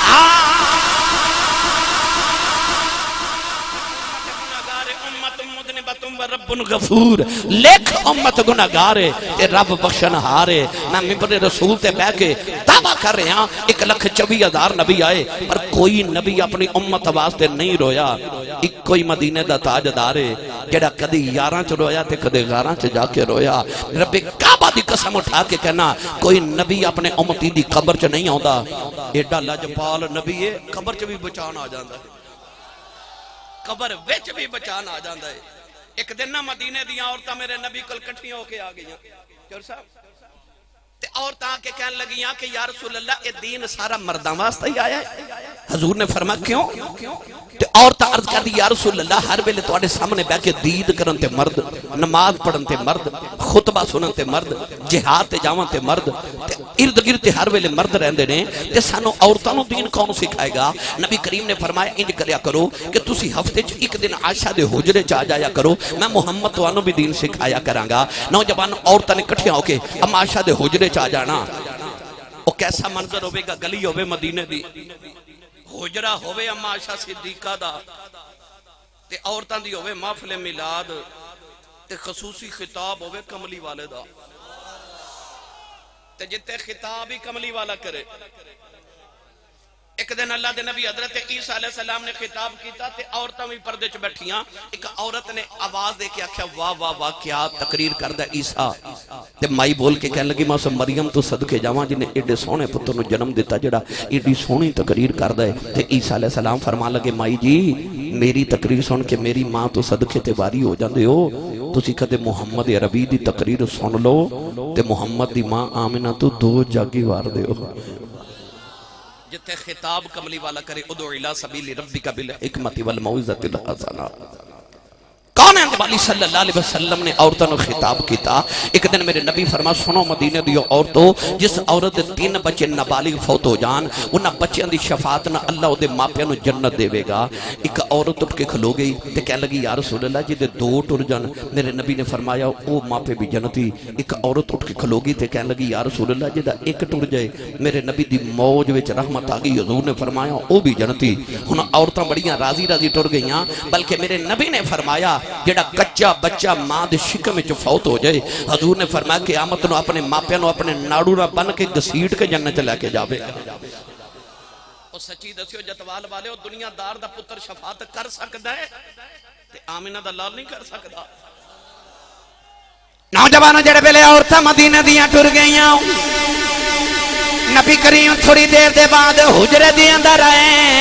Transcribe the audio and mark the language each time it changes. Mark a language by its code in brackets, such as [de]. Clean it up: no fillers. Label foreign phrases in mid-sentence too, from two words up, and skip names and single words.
[pa] رب غفور، لکھ امت گناہگار تے رب بخشن ہارے۔ میں ممبر رسول تے بہ کے دعویٰ کر رہے ہاں 1,24,000 نبی آئے پر کوئی نبی اپنی امت واسطے نہیں رویا۔ ایک کوئی مدینے دا تاجدار ہے جڑا کدی یاراں چ رویا تے کدی غاراں چ جا کے رویا۔ رب کعبہ دی قسم اٹھا کے کہنا کوئی نبی اپنے امتی دی قبر چ نہیں آندا۔ ایڈا لاجپال نبی ہے قبر چ بھی بچان آ جاندا ہے، قبر وچ بھی بچان آ جاندا ہے۔ ایک دن نہ مدینے دیاں عورتاں میرے نبی کل کٹھیاں ہو کے آ گئیاں، چور صاحب تے عورتاں کے کہنے لگیاں کہ [ar] یا رسول اللہ [pa] اے دین سارا مرداں واسطے ہی آیا ہے۔ حضور نے فرمایا کیوں؟ تے عورتاں عرض کر دی [ar] یا رسول اللہ [pa] ہر ویلے تواڈے سامنے بیٹھ کے دید کرن تے مرد، نماز پڑھن تے مرد، خطبہ سنن تے مرد، جہاد تے جاون تے مرد، تے ارد گرد تے ہر ویلے مرد رہندے نے تے سانو عورتاں نو دین کون سکھائے گا؟ نبی کریم نے فرمایا انج کریا کرو کہ تسی ہفتے چ ایک دن عائشہ دے حجرے چ آ جایا کرو، میں محمد توانو بھی دین سکھایا کراں گا۔ نوجوان عورتاں نے اکٹھیاں ہو کے اما عائشہ دے حجرے چ آ جانا۔ او کیسا منظر ہوے گا، گلی ہوے مدینے دی، حجرہ ہوے اما عائشہ صدیقہ دا تے عورتاں دی ہوے محفل میلاد تے خصوصی خطاب ہوے کملی والے دا تے جتے خطاب ہی کملی والا کرے۔ ایک دن اللہ دے نبی حضرت عیسیٰ [ar] علیہ السلام [pa] نے خطاب کیتا تے عورتاں بھی پردے چ بیٹھیاں۔ ایک عورت نے آواز دے کے آکھیا واہ واہ واہ کیا تقریر کردا عیسیٰ، تے مائی بول کے کہنے لگی ماں مریم تو صدقے جاواں جن نے ایڈے سونے پتر نو جنم دیتا جڑا ایڈی سونی تقریر کردا ہے۔ تے عیسیٰ [ar] علیہ السلام [pa] فرمان لگے مائی جی میری تقریر سن کے میری ماں تو صدقے تے واری ہو جاندے ہو، تسی کدے محمد عربی دی تقریر سن لو تے محمد دی ماں آمنہ تو دو جاگی وار دے ہو۔ جتے خطاب کملی والا کرے [ar] ادعو الی سبیل ربک بالحکمت والموعظۃ الحسنہ۔ [pa] کون ہے نبی [ar] صلی اللہ علیہ وسلم [pa] نے عورتوں کو خطاب کیتا. ایک دن میرے نبی فرما سنو مدینے دی عورتوں جس عورت دے 3 بچے نابالغ فوت ہو جان انہاں بچیاں دی شفاعت نہ اللہ او دے ماپیاں نو جنت دے گا. ایک عورت اٹھ کے کھلو گئی تے کہنے لگی [ar] یا رسول اللہ [pa] جی دے 2 ٹر جان. میرے نبی نے فرمایا او ماپے بھی جنتی. ایک عورت اٹھ کے کھلو گئی تے کہنے لگی [ar] یا رسول اللہ [pa] جی دا 1 ٹر جائے. میرے نبی دی موج وچ رحمت آ گئی. حضور نے فرمایا او بھی جنتی. ہن عورتاں بڑیاں راضی راضی ٹر گئیاں بلکہ میرے نبی نے فرمایا جڑا کچا بچہ ماں دے شکم وچ فوت ہو جائے حضور نے فرمایا قیامت نو اپنے ماپیاں نو اپنے ناڑو نہ بن کے گسیٹ کے جنت لے کے جاوے. او سچی دسیو جتوال والے او دنیا دار دا پتر شفاعت کر سکدا ہے تے آمینہ دا لال نہیں کر سکدا. نوجوانوں جڑے ویلے عورتاں مدینے دیاں ٹر گئیاں نبی کریم تھوڑی دیر دے بعد حجرے دی اندر آئے.